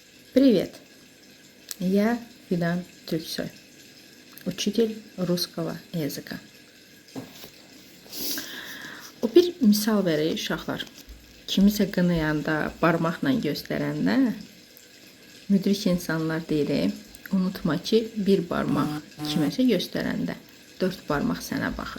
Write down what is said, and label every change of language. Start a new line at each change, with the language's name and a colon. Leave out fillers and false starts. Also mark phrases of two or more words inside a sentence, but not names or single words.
Russian: Привет, я Fidan Türksoy, учитель russkого языka.
Azerbaijani: O bir misal verir uşaqlar. Kimisə qınayanda, barmaqla göstərəndə müdrik insanlar deyir, unutma ki, bir barmaq kiməsə göstərəndə 4 barmaq sənə baxır.